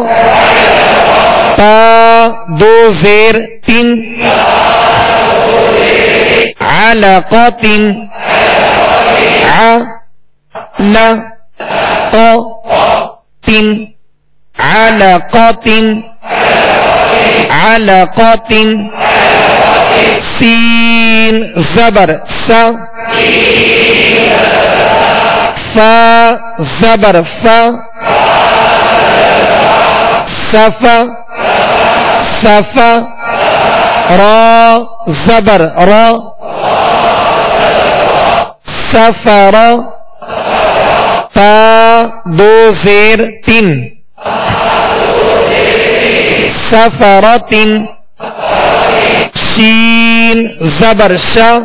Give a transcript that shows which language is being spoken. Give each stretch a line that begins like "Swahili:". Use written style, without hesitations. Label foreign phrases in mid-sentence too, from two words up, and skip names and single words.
Urdu: تا دو زیر تین،
Arabic: علقت، علقت، علقت، علقت،
Urdu: سین زبر سا، فا زبر فا، صفا صفا، را زبر را، سفر، تا دو زیر تین، سفرت، شین زبر شا،